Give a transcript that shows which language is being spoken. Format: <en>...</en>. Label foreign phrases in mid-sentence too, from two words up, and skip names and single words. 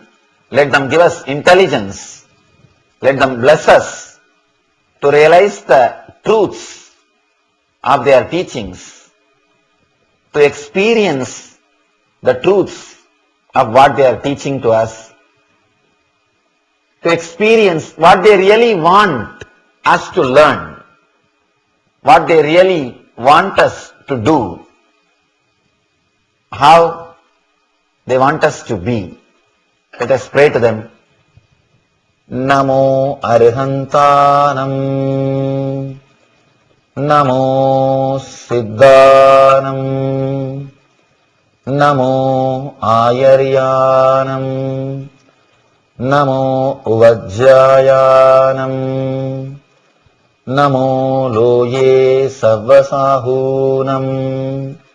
<en>Let them give us intelligence. Let them bless us to realize the truths of their teachings, to experience the truths of what they are teaching to us, to experience what they really want us to learn, what they really want us to do, how they want us to be. Let us pray to them.</en> <pra>Namo Arihantanam, Namo Siddhanam, Namo Ayaryanam, Namo Vajjayanam, Namo Loye Savasahunam,</pra>